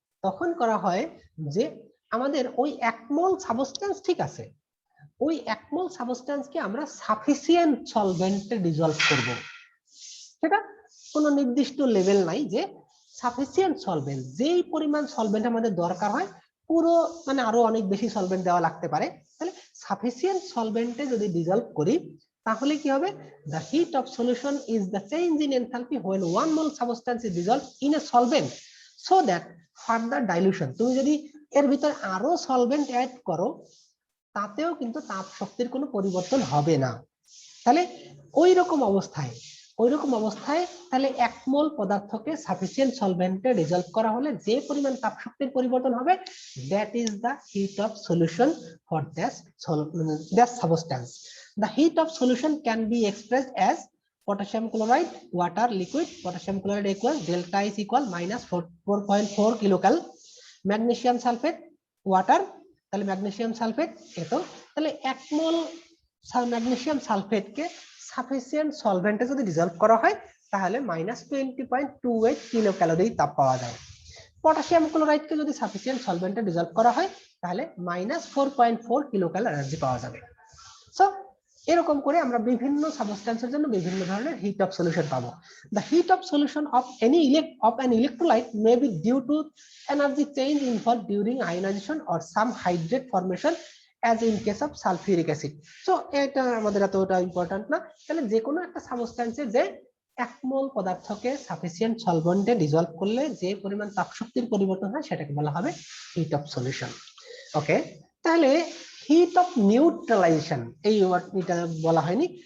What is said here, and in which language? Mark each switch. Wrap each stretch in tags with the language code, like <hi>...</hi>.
<bn>তখন করা হয় যে আমাদের ওই 1 মোল সাবস্টেন্স ঠিক আছে, ওই 1 মোল সাবস্টেন্সকে আমরা সাফিসিয়েন্ট সলভেন্টে ডিজলভ করব। সেটা কোনো নির্দিষ্ট লেভেল নাই যে সাফিসিয়েন্ট সলভেন্ট, যেই পরিমাণ সলভেন্ট আমাদের দরকার হয়, পুরো মানে আরো অনেক বেশি সলভেন্ট দেওয়া লাগতে পারে, তাহলে সাফিসিয়েন্ট সলভেন্টে যদি ডিজলভ করি তাহলে কি হবে?</bn> <en>the heat of solution is the change in enthalpy when 1 mole substance is dissolved in a solvent so that further dilution,</en> <bn>তুমি যদি এর ভিতর আরো সলভেন্ট অ্যাড করো তাতেও কিন্তু তাপ শক্তির কোনো পরিবর্তন হবে না। তাহলে ওই রকম অবস্থায় তাহলে 1 মোল পদার্থকে সাফিসিয়েন্ট সলভেন্টে ডিজলভ করা হলে যে পরিমাণ তাপ শক্তির পরিবর্তন হবে,</bn> <en>That is the heat of solution for that substance. The heat of solution can be expressed as potassium chloride, water, liquid. Potassium chloride equals delta is equal minus 4.4 kilocal.</en> <bn>Magnesium sulfate, water, তাহলে magnesium sulphate এত, তাহলে 1 মোল magnesium sulphate কে sufficient সলভেন্টে যদি dissolved করা হয় তাহলে -20.28 kilo calorie তাপ পাওয়া যায়। পটাশিয়াম ক্লোরাইড কে যদি সাফিসিয়েন্ট সলভেন্টে ডিজলভ করা হয় তাহলে -4.4 কিলো ক্যালোরি এনার্জি পাওয়া যাবে। সো এরকম করে আমরা বিভিন্ন সাবস্টেন্সের জন্য বিভিন্ন ধরনের হিট অফ সলিউশন পাবো।</bn> <en>The heat of solution of an electrolyte may be due to energy change involved during ionization or some hydrate formation as in case of sulfuric acid.</en> <bn>So এটা আমাদের এতটা ইম্পর্টেন্ট না। তাহলে যে কোনো একটা সাবস্টেন্সে যে 1 মোল পদার্থকে সাফিসিয়েন্ট সলভেন্টে ডিজলভ করলে যে পরিমাণ তাপ শক্তির পরিবর্তন হয় সেটাকে বলা হবে হিট অফ সলিউশন। ওকে, তাহলে হিট অফ নিউট্রালাইজেশন এই ওয়ার্ডটা বলা হয়নি।</bn>